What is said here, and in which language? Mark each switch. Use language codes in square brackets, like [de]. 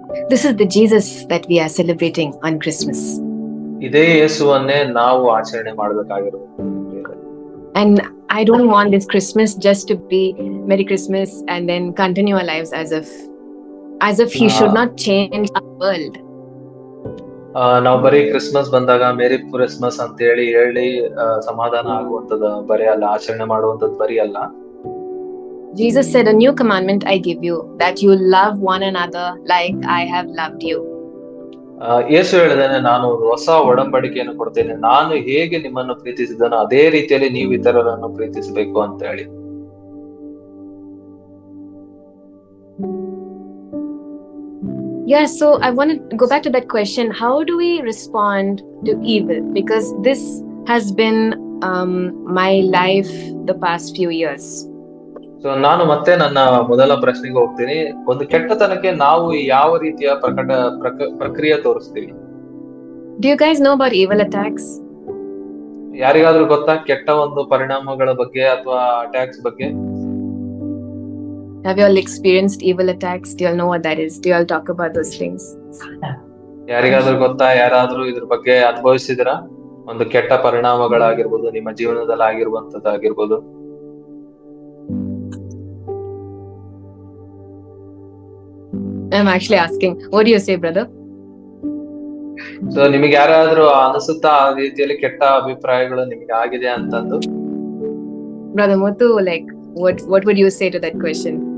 [en] This is the Jesus that we are celebrating on Christmas. [kn] ಇದೇ ಯೇಸುವನ್ನೇ ನಾವು ಆಚರಣೆ ಮಾಡಬೇಕಾಗಿರೋದು. [en] And I don't want this Christmas just to be Merry Christmas and then continue our lives as if he should not change our world. [kn] ನಾವು ಬರೀ Christmas ಬಂದಾಗ merry Christmas ಅಂತ ಹೇಳಿ ಸಮಾಧಾನ ಆಗುವಂತದ ಬರೀ ಅಲ್ಲ, ಆಚರಣೆ ಮಾಡುವಂತದ್ದು ಬರೀ ಅಲ್ಲ. [en] Jesus said, a new commandment I give you, that you love one another like I have loved you. [kn] ಯೇಸು ಹೇಳಿದಾನೆ, ನಾನು ಹೊಸ ಒಡಂಬಡಿಕೆಯನ್ನು ಕೊಡ್ತೇನೆ, ನಾನು ಹೇಗೆ ನಿಮ್ಮನ್ನು ಪ್ರೀತಿಸಿದನೋ ಅದೇ ರೀತಿಯಲ್ಲಿ ನೀವು ಇತರರನ್ನು ಪ್ರೀತಿಸಬೇಕು ಅಂತ ಹೇಳಿ. [en] Yeah, so I want to go back to that question. How do we respond to evil? Because this has been my life the past few years. [kn] So ನಾನು ಮತ್ತೆ ನನ್ನ ಮೊದಲ ಪ್ರಶ್ನೆಗೆ ಹೋಗ್ತೀನಿ. ಒಂದು ಕೆಟ್ಟತನಕ್ಕೆ ನಾವು ಯಾವ ರೀತಿಯ ಪ್ರಕ್ರಿಯೆ ತೋರಿಸ್ತೀವಿ? [en] Do you guys know about evil attacks? [kn] ಯಾರಿಗಾದ್ರೂ ಗೊತ್ತಾ ಕೆಟ್ಟ ಒಂದು ಪರಿಣಾಮಗಳ ಬಗ್ಗೆ ಅಥವಾ ಅಟ್ಯಾಕ್ಸ್ ಬಗ್ಗೆ? [en] Have you all experienced evil attacks? Do you all know what that is? Do you all talk about those things? [kn] ಯಾರಿಗಾದ್ರೂ ಗೊತ್ತಾ? ಯಾರಾದ್ರೂ ಇದ್ರ ಬಗ್ಗೆ ಅನುಭವಿಸಿದಿರಾ? ಒಂದು ಕೆಟ್ಟ ಪರಿಣಾಮಗಳಾಗಿರ್ಬೋದು, ನಿಮ್ಮ ಜೀವನದಲ್ಲಿ ಆಗಿರುವಂತದ್ದಾಗಿರ್ಬೋದು. [en] I'm actually asking. What do you say, brother? [kn] So ನಿಮಗೆ ಯಾರಾದ್ರೂ ಅನಿಸುತ್ತಾ ಆ ರೀತಿಯಲ್ಲಿ ಕೆಟ್ಟ ಅಭಿಪ್ರಾಯಗಳು ನಿಮಗೆ ಆಗಿದೆ ಅಂತಂದು? [en] Brother Muthu, like what would you say to that question?